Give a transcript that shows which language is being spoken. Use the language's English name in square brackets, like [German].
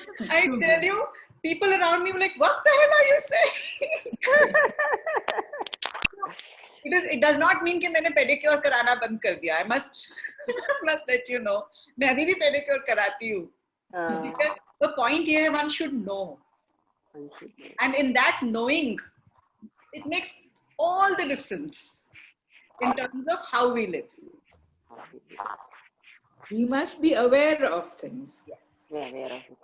[English] I tell you, people around me were like, what the hell are you saying? It does not mean [Hindi] कि मैंने pedicure कराना बंद कर दिया. [English] I must let you know, [Hindi] मैं अभी भी पेडिक्योर कराती हूँ. ठीक है. [English] The point here one should know, and in that knowing, it makes all the difference in terms of how we live. We must be aware of things. Yes. Yeah, aware of it.